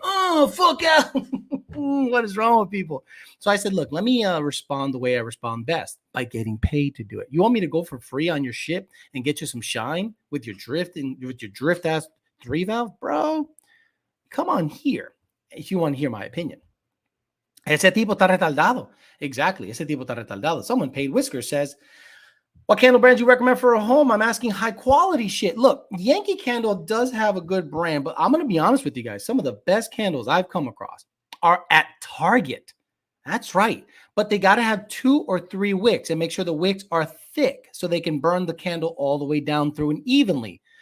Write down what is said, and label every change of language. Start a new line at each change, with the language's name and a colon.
English: Oh, fuck out. What is wrong with people? So I said, look, let me respond the way I respond best, by getting paid to do it. You want me to go for free on your shit and get you some shine with your drift and with your drift ass 3-valve, bro? Come on here if you want to hear my opinion.
Spanish: Ese tipo está retardado.
English: Exactly.
Spanish: Ese tipo está retardado.
English: Someone paid Whisker says, what candle brands you recommend for a home? I'm asking high quality shit. Look, Yankee Candle does have a good brand, but I'm going to be honest with you guys. Some of the best candles I've come across are at Target. That's right. But they got to have 2 or 3 wicks and make sure the wicks are thick so they can burn the candle all the way down through and evenly.